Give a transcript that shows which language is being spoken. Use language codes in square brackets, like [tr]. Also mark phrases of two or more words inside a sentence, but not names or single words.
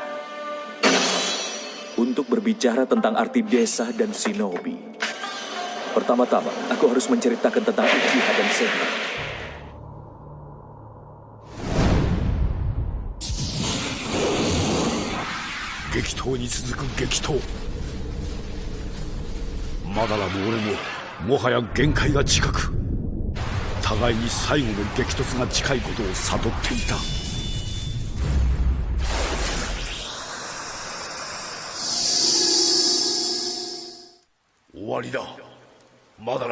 [id] Untuk berbicara tentang arti desa dan shinobi, pertama-tama aku harus menceritakan tentang Uchiha dan Sengoku. [ja] Gekito に続く激闘。マダラも俺ももはや限界が近く、互いに最後の激突が近いことを悟っていた。終わりだ、マダラ。